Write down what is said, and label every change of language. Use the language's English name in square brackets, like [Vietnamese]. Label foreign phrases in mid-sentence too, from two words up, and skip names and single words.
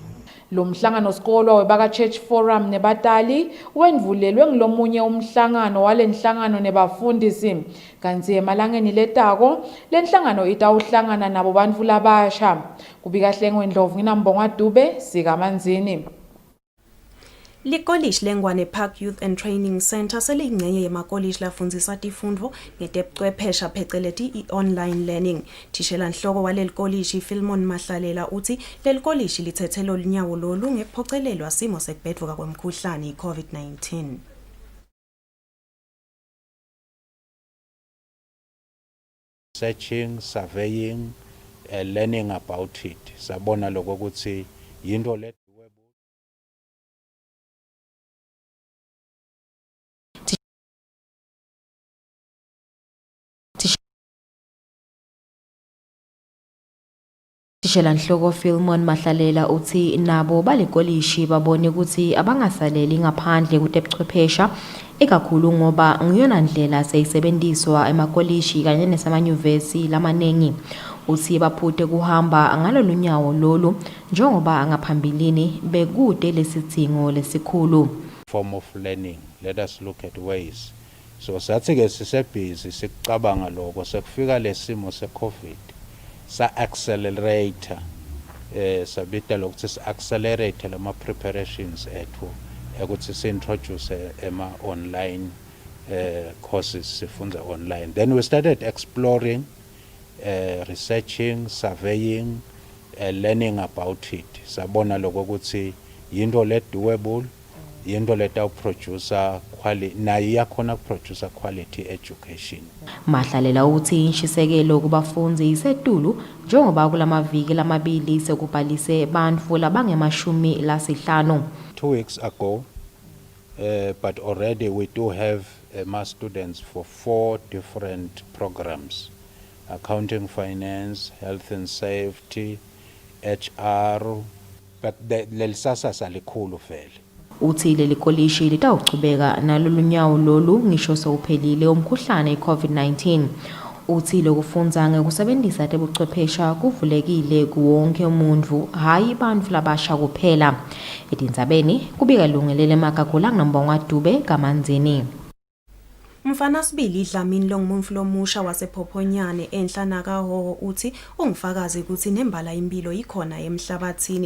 [Swati] Lo mhlangano sikolwa webaka Church Forum nebatali wendvulelwe ngilomunye umhlangano walenhlangano nebafundisi kanti emalangeni letako lenhlangano itawuhlangana nabo bantfu labasha. Kubika Hlengwe Ndlovu nginambonga Dube sikaManzini. Likolishi lengwane Park Youth and Training Center seliyingcenye yemakolishi lafundzisa tifundvo ngetebuchwephesha pheceleti i- [English] online learning. [Swati] Thishela nhloko waleli kolishi Philemon Mahlalela uthi leli kolishi lithethe linyawo lolu ngekuphocelelwa simo sekubhedvuka kwemkhuhlane i-COVID-19. [English] Searching, surveying, learning about it. [Swati] Sabona lokho ukuthi yinto le Thishela nhloko Philemon Mahlalela uthi nabo balikolishi babone ukuthi abangasaleli ngaphandle kutebuchwephesha ikakhulu ngoba ngiyona ndlela seyisebenziswa emakolishi kanye nesamanyuvesi lamanengi. Uthi baphute kuhamba ngalolunyawo lolu njengoba ngaphambilini bekude lesidingo lesikhulu. [English] Form of learning, let us look at ways. [Swati] So sathi ke sisebhizi sikucabanga lokho sekufika lesimo se-COVID sa-accelerator sabita lokuthi si-accelerate lama preparations ethu ukuthi si-introduce ema- [English] online courses [Swati] sifunda online. [English] Then we started exploring, researching, surveying, learning about it. [Swati] Sabona lokho ukuthi yinto le doable, yinto leta [English] producer quality [Swati] na iyakhona [English] producer quality education. [Swati] Mahlalela uthi inshisekelo kubafundi isetulu njengoba kulamaviki lamabili sekubhalise bantfu labangemashumi lasihlanu. [English] 2 weeks ago, but already we do have mass students for 4 different programs: accounting, finance, health and safety, HR, but [Swati] lelisasa salikhulu vele. Uthi leli kolishi litawuchubeka nalolu nyawo lolu ngisho sewuphelile umkhuhlane i-COVID-19. Uthi lokufundza ngekusebentisa tebuchwephesha kuvulekile kuwonke umuntu, hayi bantfu labasha kuphela. Etindzabeni kubika lungelele Makagula nginombonga Dube kamanzini. Mfana sibili Dlamini longumuntu lomusha wasephophonyane enhlana kaHoho uthi ungifakazi ukuthi nembala impilo ikhona emhlabathini.